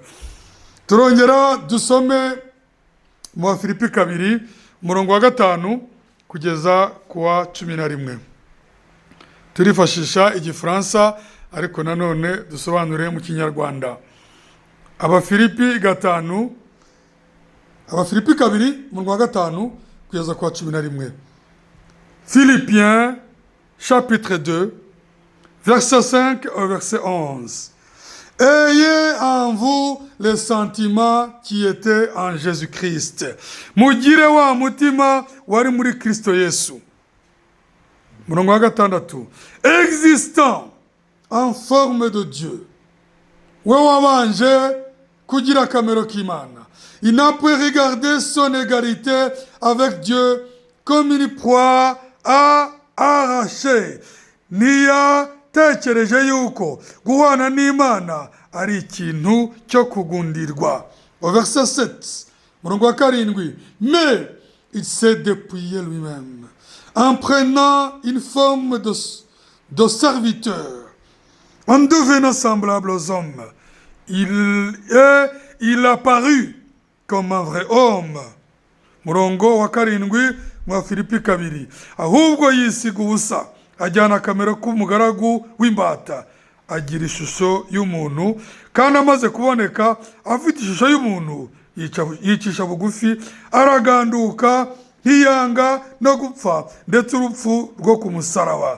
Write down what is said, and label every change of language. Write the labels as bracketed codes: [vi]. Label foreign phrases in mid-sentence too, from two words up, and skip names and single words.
[rw] Turongera dusome mu Bafilipi 2 umurongo wa 5 kugeza ku wa 11. Turifashisha igifaransa ariko nanone dusobanure mu kinyarwanda. Abafilipi 2 umurongo wa 5 kugeza ku wa 11. [fr] Philippiens chapitre 2 verset 5 au verset 11. Ayez en vous les sentiments qui étaient en Jésus-Christ. [rw] Mugire wa mutima wari muri Kristo Yesu. Murongo wa 6. [fr] Existant en forme de Dieu. [rw] We wabanje kugira akamero k'Imana. [fr] Il n'a pas regardé son égalité avec Dieu comme une proie à arracher. [rw] Tekereje yuko guhana n'Imana ari ikintu cyo kugundirwa. [fr] Au verset 7, [rw] murongo wa 7. [fr] Mais il s'est dépouillé lui-même en prenant une forme de serviteur, en devenant semblable aux hommes. Il apparut comme un vrai homme. [rw] Murongo wa 7 mu Filipi 2. Ahubwo yisiga ubusa, ajyana akamero k'umugaragu w'imbata, agira ishusho y'umuntu, kandi amaze kuboneka afite ishusho y'umuntu yicisha bugufi, araganduka ntiyanga no gupfa, ndetse urupfu rwo ku musaraba.